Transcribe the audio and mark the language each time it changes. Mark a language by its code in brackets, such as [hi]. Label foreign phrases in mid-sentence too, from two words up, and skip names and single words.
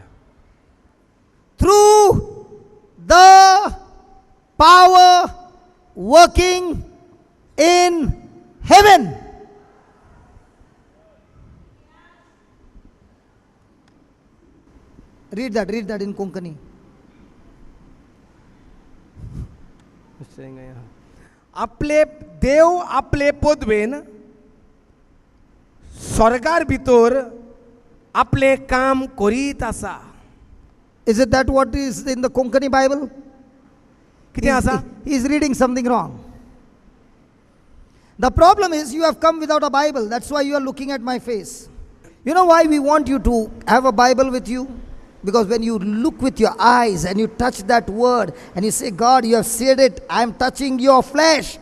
[en] Through the power working in heaven. Read that in Konkani. [kok] आपले देव आपले पदवेन स्वर्गार भितर आपले काम करीत आसा. [en] Is it that what is in the Konkani Bible? कितें आसा? He is reading something wrong. The problem is you have come without a Bible. That's why you are looking at my face. You know why we want you to have a Bible with you? Because when you look with your eyes and you touch that word and you say, God, you have said it, I am touching your flesh.